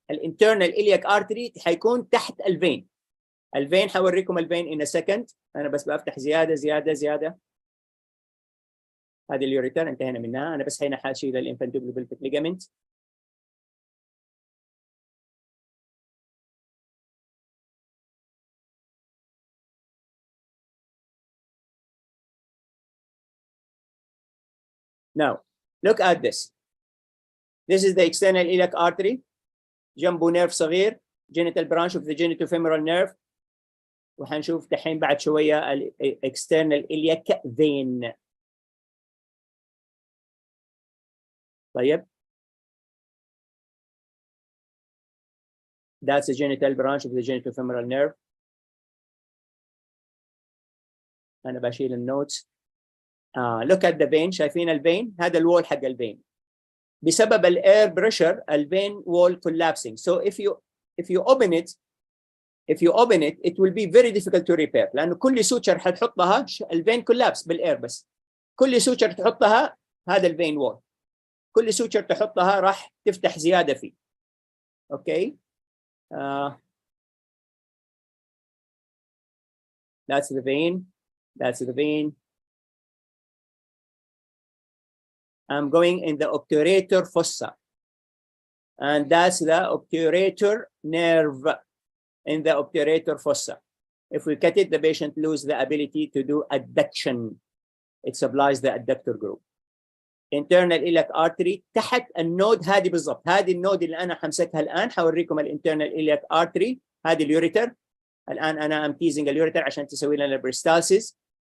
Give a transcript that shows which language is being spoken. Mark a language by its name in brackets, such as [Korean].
[Arabic] الانترنال iliac artery حيكون تحت الفين. الفين حوريكم الفين [English] in a second. [Arabic] أنا بس بفتح زيادة. هذه اليوريتر انتهينا منها. أنا بس هنا حاشيل الانفندبولوبلفيك ليجامنت. [English] Now, look at this. This is the external iliac artery. [Arabic] جنبه نيرف صغير. [English] Genital branch of the genitofemoral nerve. [Arabic] وحنشوف دحين بعد شوية [English] external iliac vein. [Arabic] طيب. [English] That's the genital branch of the genitofemoral nerve. [Arabic] أنا بشيل النوتس. [English] Look at the vein. [Arabic] شايفين الفين؟ هذا الوول حق الفين. بسبب الاير بريشر الفين [English] wall collapsing. So if you open it, it will be very difficult to repair. [Arabic] لأنه كل سوتشر حتحطها الفين كولابس بالاير بس. كل سوتشر تحطها هذا الفين وول. كل سوتشر تحطها راح تفتح زيادة فيه. [English] Okay. That's the vein. That's the vein. I'm going in the obturator fossa. And that's the obturator nerve in the obturator fossa. If we cut it, the patient loses the ability to do adduction. It supplies the adductor group. Internal iliac artery [Arabic] تحت النود هذه بالضبط. هذه النود اللي أنا حمسكها الآن حوريكم الانترنال iliac artery. هذه اليوريتر. الآن أنا [English] am teasing [Arabic] اليوريتر عشان تسوي لنا peristalsis.